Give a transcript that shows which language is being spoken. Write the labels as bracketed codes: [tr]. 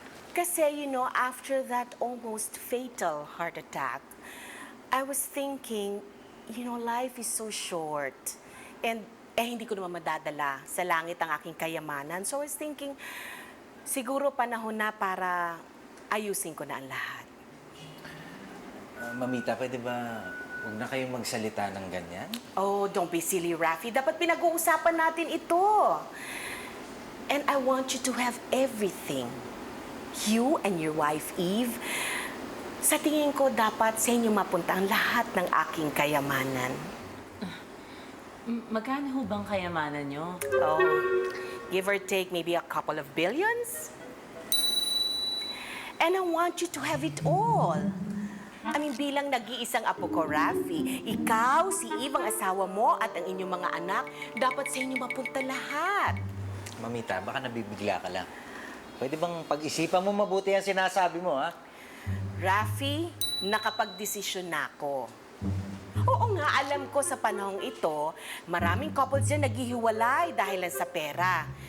[en] Kasi, after that almost fatal heart attack, I was thinking, life is so short. [tl] And hindi ko naman madadala sa langit ang aking kayamanan. [en] So I was thinking, [tl] siguro panahon na para ayusin ko na ang lahat. Mamita, pwede ba huwag na kayong magsalita ng ganyan? [en] Oh, don't be silly, [tl] Rafi. Dapat pinag-uusapan natin ito. [en] And I want you to have everything. You and your wife, Eve. [tl] Sa tingin ko, dapat sa inyo mapunta ang lahat ng aking kayamanan. Magkano ho bang kayamanan nyo? [en] Oh, give or take maybe a couple of billions. And I want you to have it all. I mean, [tl] bilang nag-iisang apo ko, Rafi, ikaw, si Eve, ang asawa mo, at ang inyong mga anak, dapat sa inyo mapunta lahat. Mamita, baka nabibigla ka lang. Pwede bang pag-isipan mo mabuti ang sinasabi mo, ha? Rafi, nakapag-desisyon na ako. Oo nga, alam ko sa panahong ito, maraming couples dyan naghihiwalay dahil lang sa pera.